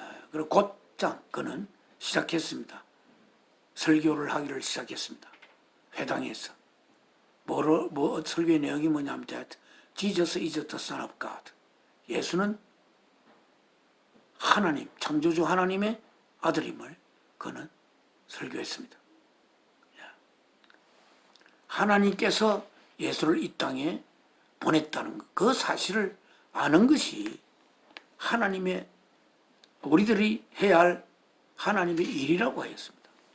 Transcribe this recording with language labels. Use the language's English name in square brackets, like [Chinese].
[Korean] 그리고 곧장 그는 시작했습니다. 설교를 하기를 시작했습니다. 회당에서. 설교의 내용이 뭐냐면 [English] that Jesus is the Son of God. [Korean] 예수는 하나님, 창조주 하나님의 아들임을 그는 설교했습니다. 하나님께서 예수를 이 땅에 보냈다는 것, 그 사실을 아는 것이 하나님의, 우리들이 해야 할 하나님의 일이라고 하였습니다.